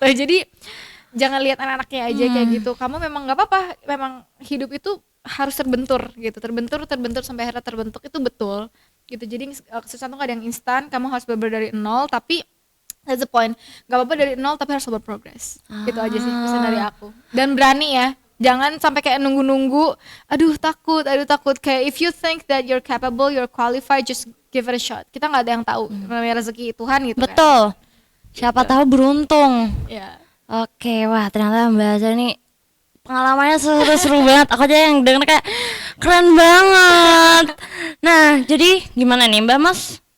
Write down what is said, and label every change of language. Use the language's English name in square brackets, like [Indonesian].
[Indonesian] Jadi jangan lihat anak-anaknya aja kayak gitu. Kamu memang nggak apa-apa, memang hidup itu harus terbentur gitu, terbentur sampai akhirnya terbentuk, itu betul gitu. Jadi kesusahan tuh gak ada yang instan, kamu harus bener dari nol, tapi that's the point. Gak apa-apa dari nol tapi harus berprogres. Gitu aja sih pesan dari aku. Dan berani ya. Jangan sampai kayak nunggu-nunggu, aduh takut. [English] Kayak if you think that you're capable, you're qualified, just give it a shot. [Indonesian] Kita nggak ada yang tahu, namanya rezeki Tuhan gitu. Betul. Siapa tahu beruntung. Ya. Oke, wah ternyata Mbak Aza ini pengalamannya seru-seru banget. Aku aja yang denger kayak keren banget. Nah, jadi gimana nih Mbak Mas?